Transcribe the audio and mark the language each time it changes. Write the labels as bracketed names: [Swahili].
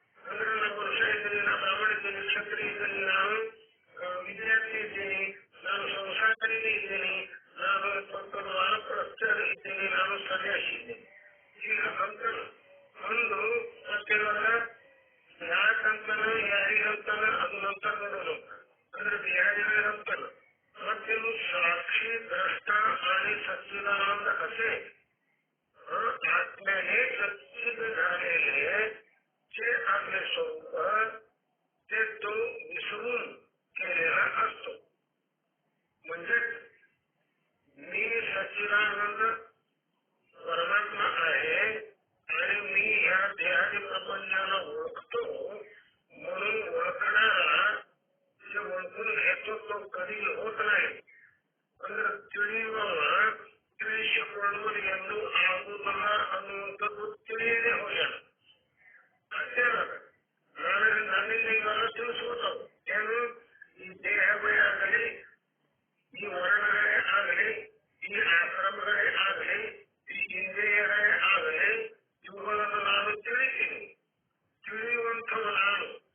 [Kannada] ಅಂದ್ರೆ ನಾ ಪುರುಷ ಇದ್ದೀನಿ, ನಾ ಬ್ರಾಹ್ಮಣ ಇದ್ದೀನಿ, ಕ್ಷತ್ರಿಯ ಇದ್ದೀನಿ, ನಾನು ವಿದ್ಯಾರ್ಥಿ ಇದ್ದೀನಿ, ನಾನು ಸಂಸಾರಿನೇ ಇದ್ದೀನಿ, ನಾನು ವಾನಪ್ರಸ್ಥ ಇದ್ದೀನಿ, ನಾನು ಸನ್ಯಾಸಿ ಇದ್ದೀನಿ. ಈಗ ಅಂತನು ಒಂದು ಮತ್ತೇನಲ್ಲ, ಯಾಕಂತಾನ ಯಾರಿಗಂತಾನ ಅದು ನಂತರ ನೋಡೋದು. ಅಂದ್ರೆ ದೇಹಾದಿಗಳಿಗಂತಾನ. ಮತ್ತೇನು [Marathi] साक्षी द्रष्टा आणि सच्चिदानंद असे आत्म्याने सच्चिद झालेले जे आपले स्वरूप ते तो विसरून केलेला असतो. म्हणजे मी सच्चिदानंद परमात्मा आहे आणि मी ह्या देहादी प्रपंचाला ओळखतो म्हणून ओळखणारा जे ओळखून घेतो तो कधी होत नाही. [Kannada] ಅಂದ್ರೆ ತಿಳಿಯುವವ ತಿಳಿಸಿಕೊಳ್ಳುವುದು ಎಂದು ಆಗುವುದಿಲ್ಲ ಅನ್ನುವಂಥದ್ದು ತಿಳಿಯದೇ ಹೋಗ್ಯಾನ. ಅಷ್ಟೇನದ ನನ್ನಿಂದ ಇವೆಲ್ಲ ತಿಳಿಸ್ಕೊತಾವು. ಏನು ಈ ದೇಹವೇ ಆಗಲಿ, ಈ ವರ್ಣಗಳೇ ಆಗಲಿ, ಈ ಆಶ್ರಮಗಳೇ ಆಗಲಿ, ಈ ಇಂದ್ರಿಯಗಳೇ ಆಗಲಿ, ಇವುಗಳನ್ನು ನಾನು ತಿಳಿತೀನಿ. ತಿಳಿಯುವಂಥವು ನಾನು.